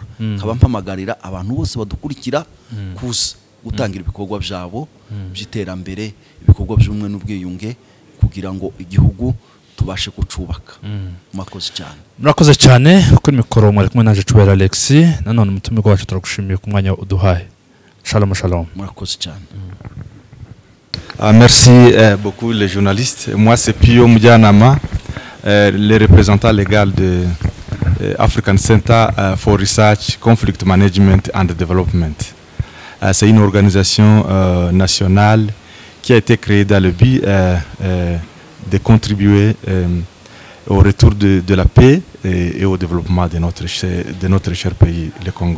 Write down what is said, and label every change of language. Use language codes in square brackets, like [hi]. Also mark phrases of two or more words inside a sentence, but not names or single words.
[rw] Nkaba mpamagarira abantu bose badukurikira kuza gutangira ibikorwa byabo by'iterambere, ibikorwa by'umwe n'ubwiyunge, kugira ngo igihugu tubashe kucubaka. Murakoze cyane. Kuri mikoro mwari kumwe naje Cubera Alex, nanone umutumirwa wacu turagushimiye ku mwanya uduhaye. [he] Shalom shalom. [rw] Murakoze cyane. [fr] Merci beaucoup les journalistes. Moi c'est Pio Moudianama, le représentant légal de African Center for Research, Conflict Management and Development. C'est une organisation nationale qui a été créée dans le but de contribuer au retour de la paix et au développement de notre cher pays, le Congo.